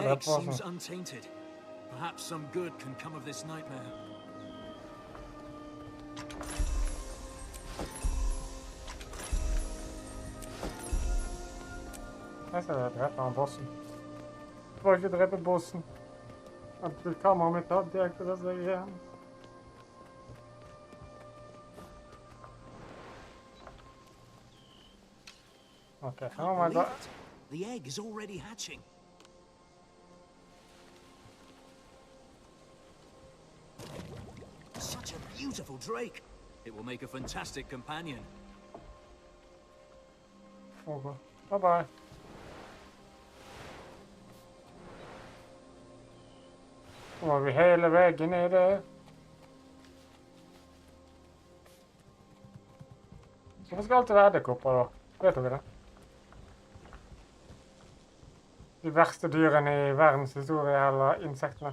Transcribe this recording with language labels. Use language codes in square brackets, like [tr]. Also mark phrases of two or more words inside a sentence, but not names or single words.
[en] The egg seems untainted. Perhaps some good can come of this nightmare. [no] Jeg skal drepe han bossen. Jeg får ikke drepe bossen. Kameraet mitt hadde jeg ikke det seg igjen. Ok, nå må jeg gå. [en] The egg is already hatching. Such a beautiful drake. It will make a fantastic companion. Okay. Bye-bye. [no] Nå må vi hele veien ned der. Hvorfor skal alltid være edderkopper da? Vet dere det? De verste dyrene i verdens historie, eller insektene.